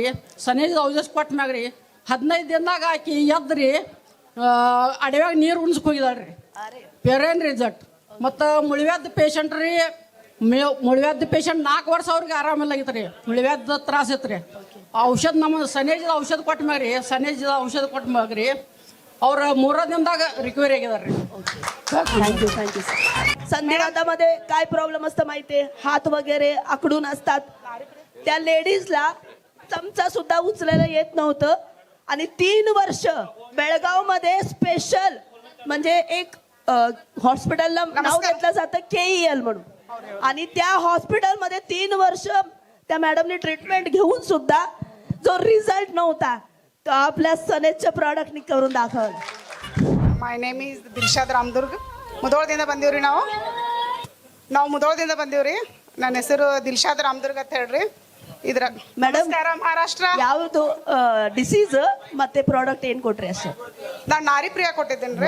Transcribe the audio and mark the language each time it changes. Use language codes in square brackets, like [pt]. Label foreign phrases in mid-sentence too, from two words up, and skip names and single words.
[kn] ಸನೇಜದ ಔಷಧ ಕೊಟ್ಟ ಮ್ಯಾಗ ರೀ 15 ದಿನದಾಗ ಆಕಿ ಎದ್ರಿ ಅಡವ್ಯಾಗ ನೀರು ಉಣ್ಸಕ್ಕೆ ಹೋಗಿದಾಳ್ರಿ. ಪೇರೇನ್ ರಿಸಲ್ಟ್. ಮತ್ತು ಮುಳಿವ್ಯಾದ ಪೇಷಂಟ್ ರೀ, ಮುಳಿವ್ಯಾದ ಪೇಷಂಟ್ 4 ವರ್ಷ ಅವ್ರಿಗೆ ಆರಾಮಿಲ್ಲಾಗಿತ್ತು ರೀ. ಮುಳಿವ್ಯಾದ ತ್ರಾಸ ಇತ್ತು ರೀ. ಔಷಧ ನಮ್ಮ ಸನೇಜದ ಔಷಧ ಕೊಟ್ಟ ಮ್ಯಾಗ ರೀ ಅವ್ರ 3 ದಿನದಾಗ ರಿಕವರಿ ಆಗಿದಾರೆ ರೀ. [mr] थँक्यू. संधिवातामध्ये काय प्रॉब्लेम असतं माहितीये, हात वगैरे आखडून असतात. त्या लेडीजला चमचा सुद्धा उचलायला येत नव्हतं आणि 3 वर्ष बेळगाव मध्ये स्पेशल म्हणजे एक हॉस्पिटलला नाव घेतलं जातं KEL म्हणून. आणि त्या हॉस्पिटलमध्ये 3 वर्ष त्या मॅडमने ट्रीटमेंट घेऊन सुद्धा जो रिझल्ट नव्हता तो आपल्या सनेजच्या प्रॉडक्टनी करून दाखवला. [en] My name is [kn] ದಿಲ್ಶಾದ್ ರಾಮದುರ್ಗ್. ಮುಧೋಳದಿಂದ ಬಂದೀವ್ರಿ. ನಾವು ಮುಧೋಳದಿಂದ ಬಂದೀವ್ರಿ. ನನ್ನ ಹೆಸರು ದಿಲ್ಶಾದ್ ರಾಮದುರ್ಗ್ ಅಂತ ಹೇಳ್ರಿ. ಇದ್ರ ಮೇಡಮ್ ಮಹಾರಾಷ್ಟ್ರ ಯಾವುದು ಡಿಸೀಸ್ ಮತ್ತೆ ಪ್ರಾಡಕ್ಟ್ ಏನ್ ಕೊಟ್ರಿ ಅಷ್ಟೇ. ನಾನು ನಾರಿ ಪ್ರಿಯಾ ಕೊಟ್ಟಿದ್ದೇನೆ.